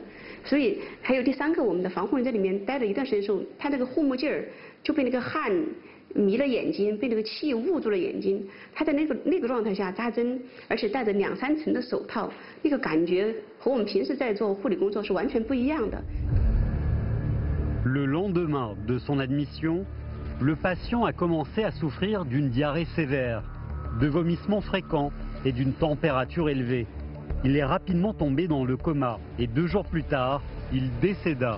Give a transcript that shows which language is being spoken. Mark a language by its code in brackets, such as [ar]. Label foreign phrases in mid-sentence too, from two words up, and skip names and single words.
[zh] 所以还有第三个，我们的防护人在里面待了一段时间之后，他那个护目镜儿就被那个汗迷了眼睛，被那个气捂住了眼睛。他在那个状态下扎针，而且戴着2、3层的手套，那个感觉和我们平时在做护理工作是完全不一样的。 [fr] Le lendemain de son admission, le patient a commencé à souffrir d'une diarrhée sévère, de vomissements fréquents et d'une température élevée. Il est rapidement tombé dans le coma et 2 jours plus tard, il décéda.